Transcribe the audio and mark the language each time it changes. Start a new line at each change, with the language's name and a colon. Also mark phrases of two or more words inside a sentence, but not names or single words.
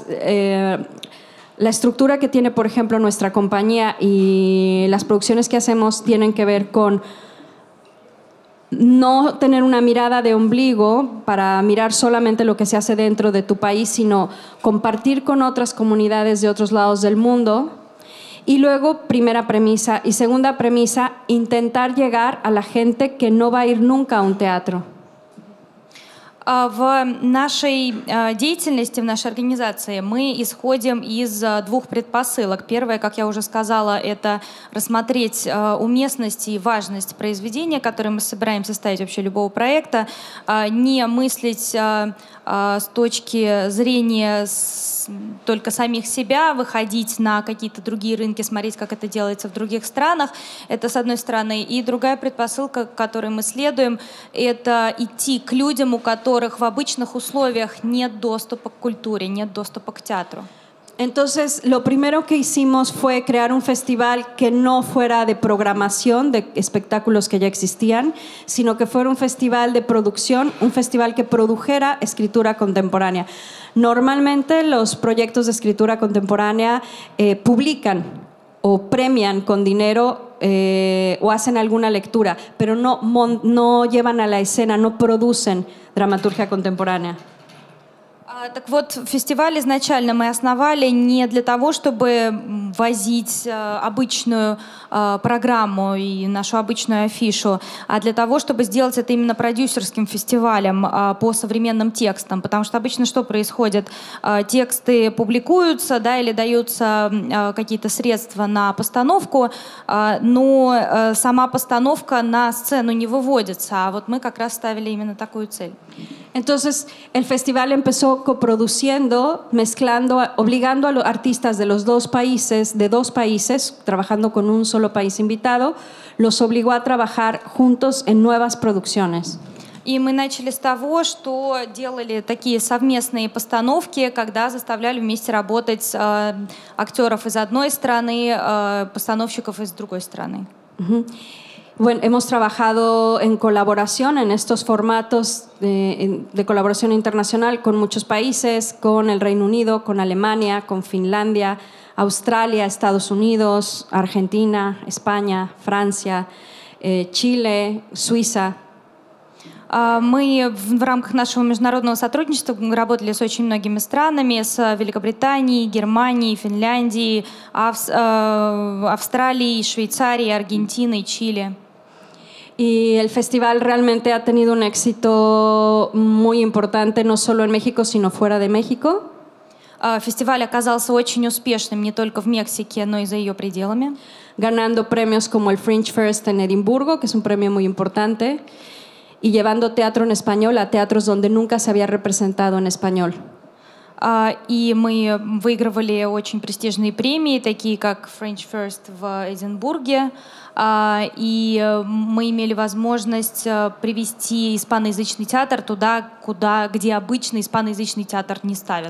Spanish: la estructura que tiene, por ejemplo, nuestra compañía y las producciones que hacemos tienen que ver con no tener una mirada de ombligo para mirar solamente lo que se hace dentro de tu país, sino compartir con otras comunidades de otros lados del mundo. Y luego, primera premisa. Y segunda premisa, intentar llegar a la gente que no va a ir nunca a un teatro.
Russian: В нашей деятельности, в нашей организации мы исходим из двух предпосылок. Первое, как я уже сказала, это рассмотреть уместность и важность произведения, которое мы собираемся ставить вообще любого проекта, не мыслить с точки зрения только самих себя, выходить на какие-то другие рынки, смотреть, как это делается в других странах. Это с одной стороны. И другая предпосылка, к которой мы следуем, это идти к людям, у которых в обычных условиях нет доступа к культуре, нет доступа к театру.
Spanish: Entonces, lo primero que hicimos fue crear un festival que no fuera de programación de espectáculos que ya existían, sino que fuera un festival de producción, un festival que produjera escritura contemporánea. Normalmente los proyectos de escritura contemporánea publican o premian con dinero o hacen alguna lectura, pero no llevan a la escena, no producen dramaturgia contemporánea.
Russian: Так вот, фестиваль изначально мы основали не для того, чтобы возить обычную программу и нашу обычную афишу, а для того, чтобы сделать это именно продюсерским фестивалем по современным текстам. Потому что обычно что происходит? Тексты публикуются, да, или даются какие-то средства на постановку, но сама постановка на сцену не выводится. А вот мы как раз ставили именно такую цель.
Spanish: Entonces, el festival empezó coproduciendo, mezclando, obligando a los artistas de dos países, trabajando con un solo país invitado, los obligó a trabajar juntos en nuevas producciones.
Russian: И мы начали с того, что делали такие совместные постановки, когда заставляли вместе работать актеров из одной страны, постановщиков из другой страны.
Spanish: Bueno, hemos trabajado en colaboración en estos formatos de colaboración internacional con muchos países, con el Reino Unido, con Alemania, con Finlandia, Australia, Estados Unidos, Argentina, España, Francia, Chile, Suiza.
Russian: Мы в рамках нашего международного сотрудничества работали с очень многими странами, с Великобританией, Германией, Финляндией, Австралией, Швейцарией, Аргентиной, Чили.
Spanish: Y el festival realmente ha tenido un éxito muy importante, no solo en México, sino fuera de México.
Russian: Фестиваль оказался очень успешным не только в Мексике, но и за ее пределами.
Spanish: Ganando premios como el Fringe First en Edimburgo, que es un premio muy importante, y llevando teatro en español a teatros donde nunca se había representado en español.
Russian: И мы выигрывали очень престижные премии, такие как Fringe First в Эдинбурге, и мы имели возможность привести испаноязычный театр туда, где обычно испаноязычный театр не ставят.